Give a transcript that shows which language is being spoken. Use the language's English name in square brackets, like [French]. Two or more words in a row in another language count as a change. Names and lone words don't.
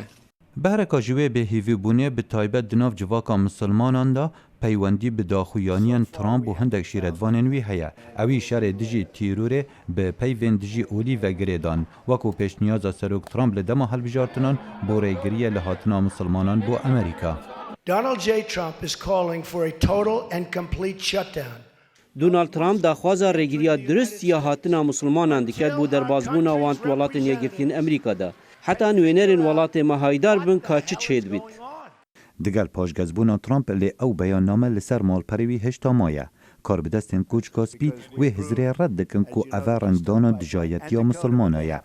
[Kurdish] Bereka ji wê bêhêvîbûnê bi taybet di nav civaka Müslümanan da peywendî bi daxuyaniyên Trump û hindek şîretvanên wî heye. Ew î şerê dijî tîrorê bi peyvên dijî olî vegirê dan wekû pêşniyaza serok Trump li dema helbijartinan bo rêgiriye li hatina Müslümanan bo Amerîka. [English] Donald J. Trump is calling for a total and complete shutdown. [Kurdish] Donald Trump daxwaza rêgiriya durist ya hatina Müslümanan diket bû derbasbûna wan welatên yekgirtîn Amerîkada. Heta nûênerên welatê me haydar bin ka çi çêd bît. Digel paşgezbûna Trump lê ew beyanname li ser malperewî hêşta maye. Kar bi destên Koç Kaspî wê hizrê red dikin ku ev rengdana dijayetiya Müslümanan ye.